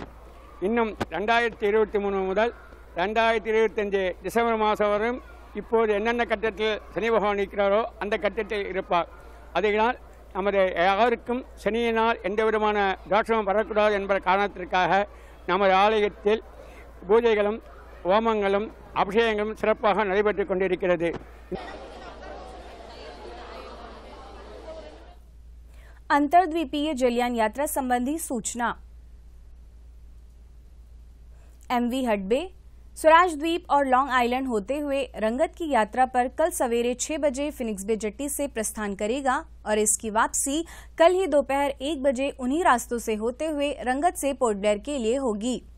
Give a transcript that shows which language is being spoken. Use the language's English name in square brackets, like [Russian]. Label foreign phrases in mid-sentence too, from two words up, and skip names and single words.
[Tamil] இன்னும் 2023 முதல் 2025 டிசம்பர் மாதம் வரும் இப்போது என்னென்ன கட்டத்தில் சனி பகவான் இருக்கிறாரோ அந்த கட்டத்தில் இருப்பார். அதனால் நமது யாருக்கும் சனியினால் எந்த விதமான தோஷமும் வரக்கூடாது என்ற காரணத்திற்காக நமது ஆலயத்தில் பூஜைகளும் ஹோமங்களும் அபிஷேகங்களும் சிறப்பாக நடைபெற்று கொண்டிருக்கிறது. [Hindi] अंतर्द्वीपीय जलयान यात्रा संबंधी सूचना। एमवी हडबे, स्वराज द्वीप और लॉन्ग आइलैंड होते हुए रंगत की यात्रा पर कल सवेरे 6 बजे फिनिक्स बे जेट्टी से प्रस्थान करेगा और इसकी वापसी कल ही दोपहर 1 बजे उन्हीं रास्तों से होते हुए रंगत से पोर्ट ब्लेयर के लिए होगी।